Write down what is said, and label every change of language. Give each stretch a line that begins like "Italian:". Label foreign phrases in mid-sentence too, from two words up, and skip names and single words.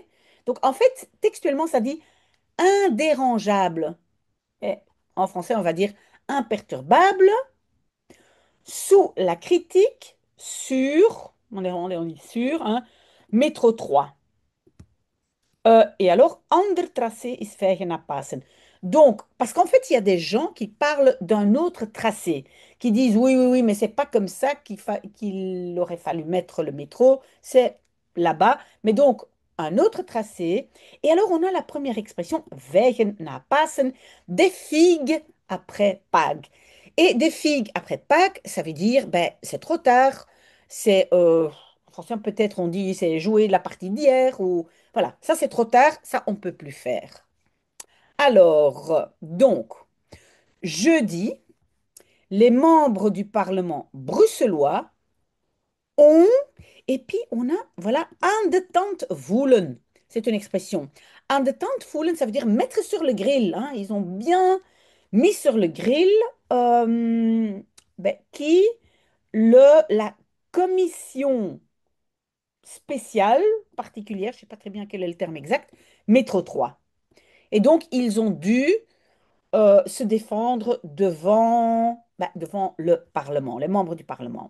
French: Donc, en fait, textuellement, ça dit indérangeable. Et en français, on va dire imperturbable sous la critique sur, on dit sur, hein, métro 3. Et alors,
Dutch: ander tracé is vijgen à passen.
French: Donc, parce qu'en fait, il y a des gens qui parlent d'un autre tracé, qui disent oui, oui, oui, mais c'est pas comme ça qu'il aurait fallu mettre le métro, c'est là-bas. Mais donc, un autre tracé. Et alors, on a la première expression,
Dutch: vijgen na passen,
French: des figues après Pâques. Et des figues après Pâques, ça veut dire, ben, c'est trop tard, c'est, en français, peut-être on dit, c'est jouer la partie d'hier, ou voilà, ça c'est trop tard, ça on ne peut plus faire. Alors, donc, jeudi, les membres du Parlement bruxellois ont, et puis on a, voilà,
Dutch: aan de tand voelen.
French: C'est une expression.
Dutch: Aan de tand voelen,
French: ça veut dire mettre sur le grill, hein. Ils ont bien mis sur le grill qui la commission spéciale, particulière, je ne sais pas très bien quel est le terme exact, métro 3. Et donc, ils ont dû se défendre devant le Parlement, les membres du Parlement.